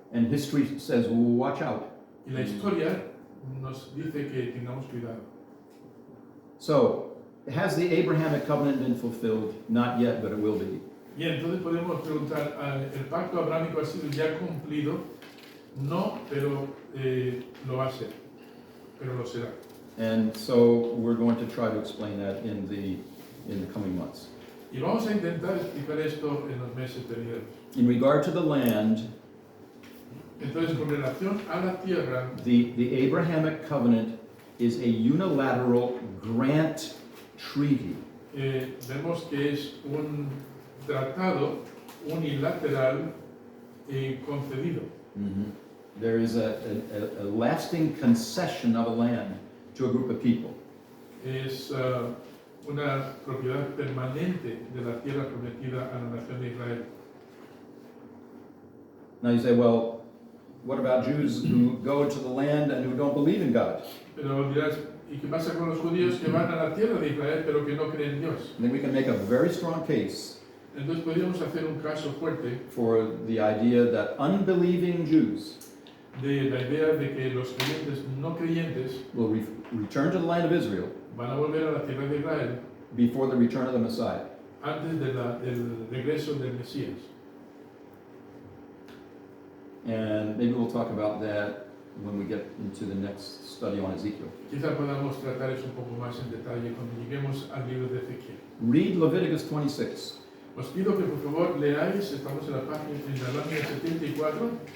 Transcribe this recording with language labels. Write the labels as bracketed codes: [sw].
[en] And history says, well, watch out. [es] Y la historia nos dice que tengamos cuidado. [en] So, has the Abrahamic Covenant been fulfilled? Not yet, but it will be. [es] Y entonces podemos preguntar, ¿el pacto abrámico ha sido ya cumplido? No, pero lo va a ser, pero lo será. [en] And so we're going to try to explain that in the coming months. [es] Y vamos a intentar explicar esto en los meses venideros. [en] In regard to the land, [es] Entonces, con relación a la tierra, [en] the Abrahamic Covenant is a unilateral grant treaty. [es] vemos que es un tratado unilateral concedido. [en] There is a lasting concession of a land to a group of people. [es] Es una propiedad permanente de la tierra prometida a la nación de Israel. [en] Now you say, well, what about Jews who go into the land and who don't believe in God? [es] Pero dirás, ¿y qué pasa con los judíos que van a la tierra de Israel pero que no creen en Dios? [en] Then we can make a very strong case [es] Entonces podríamos hacer un caso fuerte [en] for the idea that unbelieving Jews [es] de la idea de que los creyentes no creyentes [en] will return to the land of Israel [es] van a volver a la tierra de Israel [en] before the return of the Messiah. [es] antes del regreso del Mesías. [en] And maybe we'll talk about that when we get into the next study on Ezekiel. [es] Quizá podamos tratar eso un poco más en detalle cuando lleguemos al libro de Ezequiel. [en] Read Leviticus 26. [es] Os pido que por favor leáis, estamos en la lámina 74,